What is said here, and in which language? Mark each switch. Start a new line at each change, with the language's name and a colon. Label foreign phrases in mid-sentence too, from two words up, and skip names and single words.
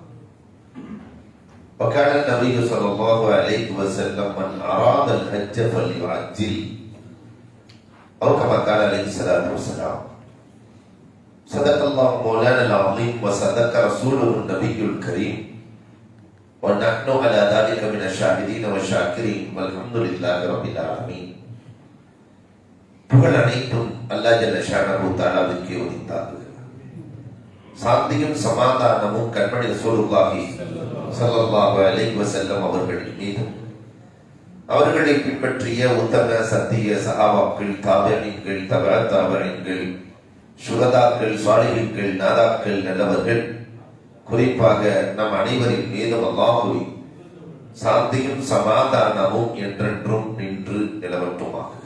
Arabic: وكان النبي صلى الله عليه وسلم من أراد الحج فليعجل، أو كما قال عليه الصلاة والسلام. صدق الله مولانا العظيم وصدق رسوله النبي الكريم، ونحن على ذلك من الشاهدين والشاكرين والحمد لله رب العالمين.
Tamil: புகழ் அனைத்தும் அல்லாஹ்
Arabic: جل شأنه
Tamil: தஆலாவிற்கே உரித்தாகுக. சாந்தியும் சமாதானமும் கண்மணி
Arabic: رسول الله صلى الله عليه وسلم
Tamil: அவர்களின் மீதும், அவர்களை பின்பற்றிய உத்தம சத்திய சஹாபாக்கள், தாபிஈன்கள், தபஅ தாபிஈன்கள், சுஹதாக்கள், சாலிஹீன்கள், நாதாக்கள், நல்லவர்கள், குறிப்பாக நம் அனைவரின் மீதும் அல்லாஹ்வின் சாந்தியும் சமாதானமும் என்றென்றும் நின்று நிலவட்டுமாக.